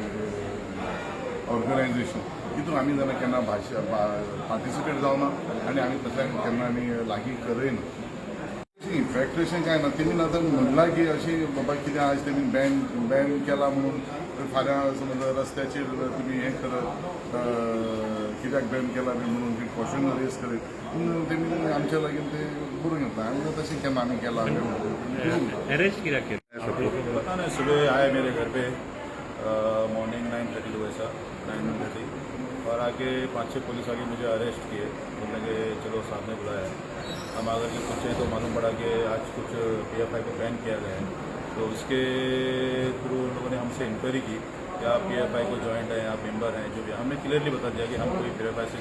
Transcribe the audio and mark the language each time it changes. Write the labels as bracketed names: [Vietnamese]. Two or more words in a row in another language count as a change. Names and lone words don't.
[Konkani] ऑर्गनायजेशन तितून आमी जाल्यार केन्ना पार्टिसिपेट जावना आनी आमी तशें केन्ना आमी लागीं करयना इफेक्ट अशें कांय ना तेमी आतां म्हणलां की अशें बाबा कितें आयज तेमी बॅन केला म्हणून फाल्यां समज रस्त्याचेर तुमी हें करत कित्याक बॅन केला बी म्हणून ती [English] question raise [Konkani] करत पूण तेमी आमच्या लागीं ते बरोवन येता आमी तशें केन्ना आमी केलां अरेस्ट कित्याक केलें [Hindi] पता नहीं सुबह आए मेरे घर पे मॉर्निंग 9:30 को ऐसा 9:30 और आके 5-6 पुलिस आके मुझे अरेस्ट किए बोलने के चलो सामने बुलाया हम आकर के पूछे तो मालूम पड़ा कि आज कुछ PFI को बैन किया गया है तो उसके थ्रू उन लोगों ने हमसे इंक्वायरी की कि आप PFI को ज्वाइंट हैं आप मेंबर हैं जो भी हमने क्लियरली बता दिया कि हम कोई PFI से